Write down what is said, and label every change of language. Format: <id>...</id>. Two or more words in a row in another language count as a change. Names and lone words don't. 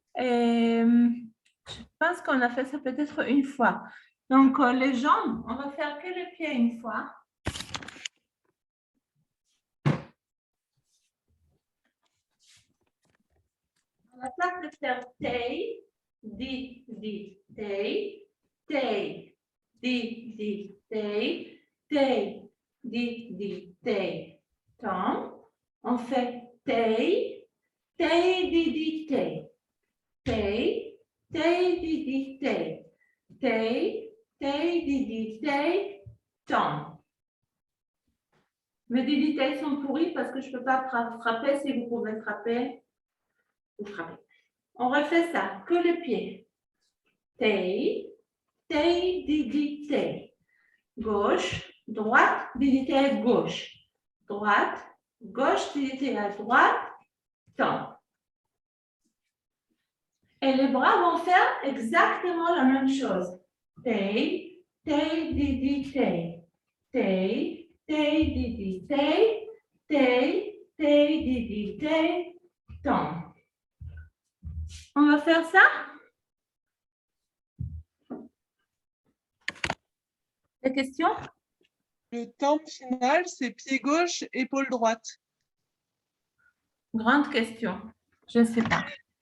<fr>Je pense qu'on a fait ça peut-être une fois. Donc, les jambes, on va faire que les pieds une fois. À la place de faire tay, di, tay, tay, di, tay, tay, di, tay, tom. On fait tay, tay, di, tay, tay, tay, di, tay, tay, tay, di, tay, tom. Mes diditays sont pourris parce que je ne peux pas frapper. Si vous pouvez frapper, vous frappez. On refait ça, que le pied. Tay, tay, didi, tay. Gauche, droite, didi, tay, gauche. Droite, gauche, didi, tay à droite, tombe. Et les bras vont faire exactement la même chose. Tay, tay, didi, tay. Tay, tay, didi, tay. Tay, tay, didi, tay, tombe. On va faire ça? Des questions? Le temps final, c'est pied gauche, épaule droite. Grande question. Je ne sais pas.</fr>